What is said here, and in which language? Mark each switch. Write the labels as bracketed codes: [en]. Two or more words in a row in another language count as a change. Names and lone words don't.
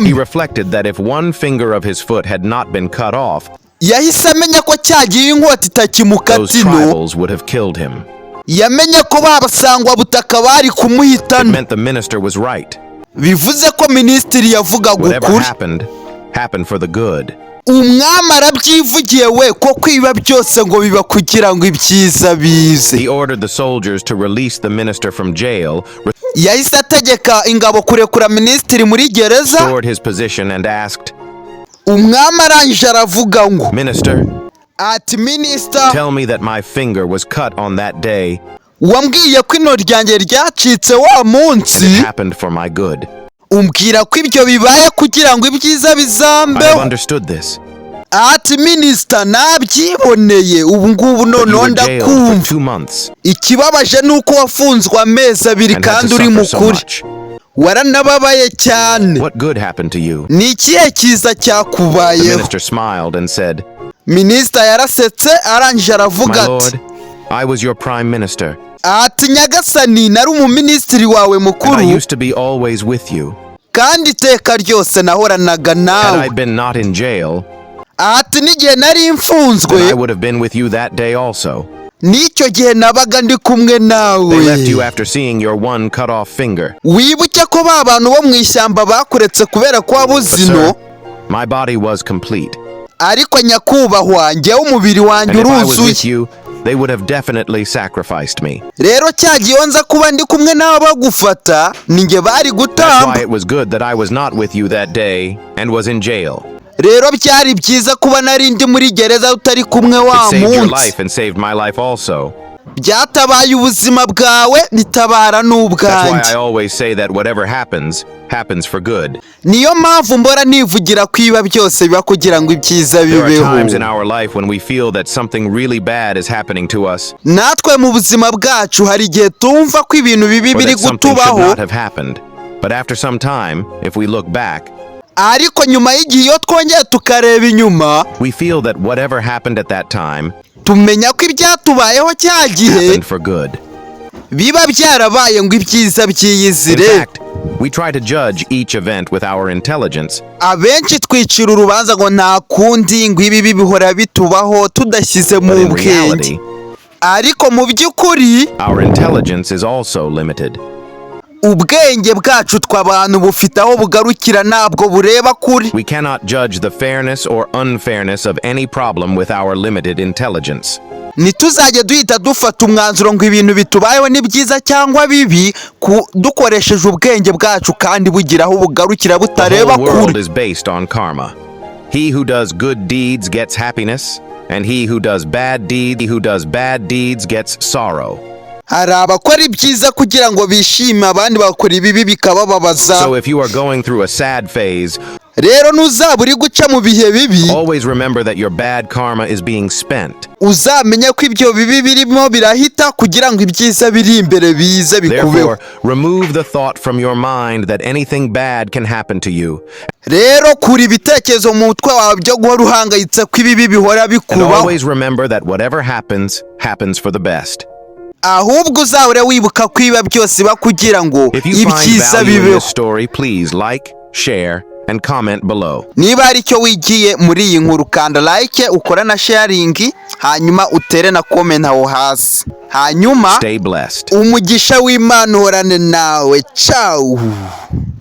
[en] he reflected that if one finger of his foot had not been cut off, [rw] yahise amenya ko cyagiye inkota itakimukata ino. [en] Those tribals would have killed him. [rw] Yamenye ko babasangwa butaka bari kumuhitana. [en] It meant the minister was right. [rw] Bivuze ko minisitiri yavugaga ukuri. [en] Whatever happened for the good. [rw] Umwami arabyivugiye we ko kwiba byose ngo biba kugira ngo ibyiza bize. [en] He ordered the soldiers to release the minister from jail. [rw] Yahise ategeka ingabo kurekura minisitiri muri gereza. [en] Restored his position and asked, [rw] umwami arangije aravuga ngo, [en] Minister, [rw] ati minisita [en] tell me that my finger was cut on that day. [rw] wambwiye ko ino ryanjye ryacitse wa munsi [en] It happened for my good. [rw] umbwira ko ibyo bibaye kugira ngo ibyiza [en] I have [rw] bizambeho [en] understood this. [rw] ati minisita nabyiboneye ubu ngubu [en] But you [rw] noneho [en] were jailed for [rw] ndakumva [en] 2 months [rw] ikibabaje ni uko wafunzwe amezi abiri [en] and had to [rw] kandi uri [en] suffer so [rw] mukuri [en] much. [rw] waranababaye cyane [en] What good happened to you? [rw] ni ikihe cyiza [en] The [rw] cyakubayeho [en] minister smiled and said, [rw] minisita yarasetse arangije [en] My [rw] aravuga ati [en] lord, I was your prime minister, [rw] ati nyagasani nari umuminisitiri wawe [en] and I [rw] mukuru [en] used to be always with you. [rw] kandi iteka ryose nahoranaga [en] Had I [rw] nawe [en] been not in jail, [rw] ati n'igihe nari [en] then I [rw] mfunzwe [en] would have been with you that day also. [rw] n'icyo gihe nabaga ndi kumwe nawe [en] They left you after seeing your one cut off finger. [rw] wibuke ko ba bantu bo mu ishyamba bakuretse kubera ko wabuze [en] But [rw] ino [en] sir, my body was complete, [rw] ariko nyakubahwa njyewe umubiri wanjye [en] and if I was with [rw] uruzuye [en] you, they would have definitely sacrificed me. [rw] rero cya gihe nza kuba ndi kumwe nawe bagufata ninjye bari [en] That's [rw] gutamba [en] why it was good that I was not with you that day and was in jail. [rw] rero byari byiza kuba nari ndi muri gereza utari kumwe [en] It [rw] wa [en] saved your [rw] munsi [en] life and saved my life also. [rw] byatabaye ubuzima bwawe bitabara [en] That's why [rw] n'ubwanjye [en] I always say that whatever happens, happens for good. [rw] niyo mpamvu mbora nivugira ko iba byose biba kugira ngo ibyiza [en] There are [rw] bibeho [en] times in our life when we feel that something really bad is happening to us, [rw] natwe mu buzima bwacu hari igihe tumva ko ibintu bibi [en] or [rw] biri [en] that something should [rw] gutubaho [en] not have happened. But after some time, if we look back, [rw] ariko nyuma y'igihe iyo twongeye tukareba inyuma [en] we feel that whatever happened at that time [rw] tumenya ko ibyatubayeho cya gihe [en] happened for good. [rw] biba byarabaye ngo ibyiza [en] In [rw] byiyizire [en] fact, we try to judge each event with our intelligence, [rw] abenshi twicira urubanza ngo nta kundi ngo ibi bihora bitubaho tudashyize [en] but [rw] mu [en] in [rw] bwenge [en] reality, [rw] ariko mu by'ukuri [en] our intelligence is also limited. [rw] ubwenge bwacu tw'abantu bufite aho bugarukira ntabwo bureba kuri [en] We cannot judge the fairness or unfairness of any problem with our limited intelligence. [rw] ntituzajye duhita dufata umwanzuro ngo ibintu bitubayeho ni byiza cyangwa bibi dukoresheje ubwenge bwacu kandi bugira aho bugarukira [en] The [rw] butareba [en] whole world [rw] kure [en] is based on karma. He who does good deeds gets happiness, and he who does bad deeds gets sorrow. [rw] hari abakora ibyiza kugira ngo bishime abandi bakora ibibi bikabababaza [en] So if you are going through a sad phase, [rw] rero ntuzaba uri guca mu bihe bibi [en] always remember that your bad karma is being spent. [rw] uzamenye ko ibyo bibi birimo birahita kugira ngo ibyiza biri imbere bize bikubeho [en] Therefore, remove the thought from your mind that anything bad can happen to you, [rw] rero kura ibitekerezo mu mutwe wawe byo guhora uhangayitse ko ibibi bihora [en] and [rw] bikubaho [en] always remember that whatever happens, happens for the best. [rw] ahubwo uzahore wibuka ko iba byose biba kugira ngo [en] If you find [rw] ibyiza [en] value in [rw] bibeho [en] this story, please like, share, and comment below. [rw] niba hari icyo wigiye muri iyi nkuru kanda like ukora na sharing hanyuma utere na comment aho hasi hanyuma [en] Stay blessed. [rw] umugisha w'Imana uhorane nawe ciao